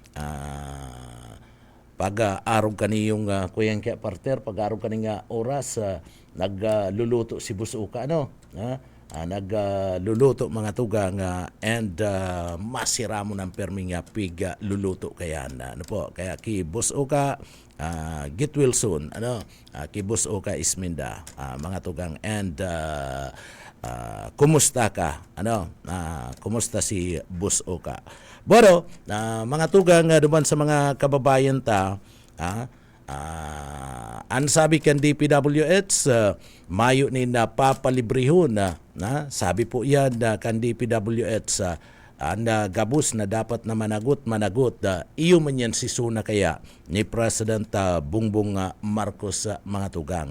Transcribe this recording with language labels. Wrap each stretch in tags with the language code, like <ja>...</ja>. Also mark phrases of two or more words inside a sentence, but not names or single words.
<bik>Pag-arog ka niyong kuyang kaya parter, pag-arog ka nga oras, nagluluto si Busuka, nagluluto mga tugang and masira mo ng perming pig luluto kaya kaya ki Busuka,</bik> <en>get well soon,</en> <bik>ki Busuka Isminda, mga tugang and kumusta ka? Kumusta si Busuka? Pero, mga tugang duman sa mga kababayan ta, ang sabi kan DPWH, mayo ni napapalibrihon sabi po yan kan DPWH, ang gabus na dapat na managot, iyo man yan si Suna kaya ni President Bongbong Marcos mga tugang.</bik>